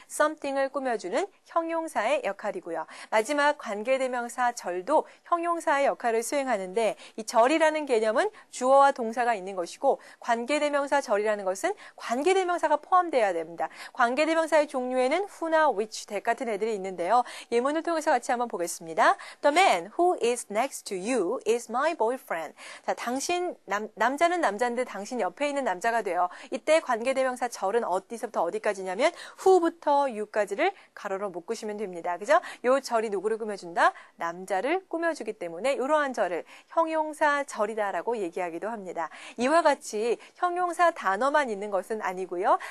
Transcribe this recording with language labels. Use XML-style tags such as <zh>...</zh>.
<ko>something을 꾸며주는 형용사의 역할이고요. 마지막 관계대명사 절도 형용사의 역할을 수행하는데 이 절이라는 개념은 주어와 동사가 있는 것이고 관계대명사 절이라는 것은 관계대명사가 포함되어야 됩니다. 관계대명사의 종류에는 who나 which, that 같은 애들이 있는데요. 예문을 통해서 같이 한번 보겠습니다.</ko> <en>The man who is next to you is my boyfriend.</en> <ko>자, 당신 남자는 남자인데 당신 옆에 있는 남자가 돼요. 이때 관계대명사 절은 어디서부터 어디까지냐면 who부터 you까지를 가로로 묶으시면 됩니다. 그죠? 요 절이 누구를 꾸며준다? 남자를 꾸며주기 때문에 이러한 절을 형용사 절이다라고 얘기하기도 합니다. 이와 같이 형용사 단어만 있는 것은 아니고요.</ko>